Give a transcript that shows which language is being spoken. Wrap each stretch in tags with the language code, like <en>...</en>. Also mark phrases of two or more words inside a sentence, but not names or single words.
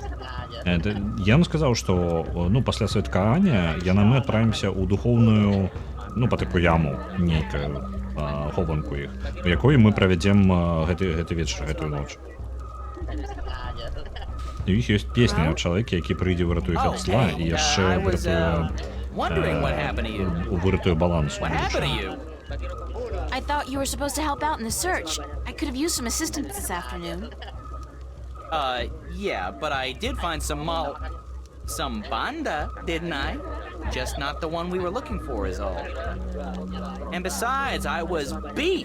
<be>Я вам сказаў, што пасля святкавання мы адправімся ў духоўную, па тыпу яму нейкаю хованку іх, у якой мы правядзем гэты вечар, гэтую ноч. У іх ёсць песня ад чалавека, які прыйдзе выратуе ад зла і яшчэ выратуе баланс.</be> <en>I thought you were supposed to help out in the search. I could have used some assistance this afternoon. Yeah, but I did find some banda, didn't I? Just not the one we were looking for is all. And besides, I was beat.</en>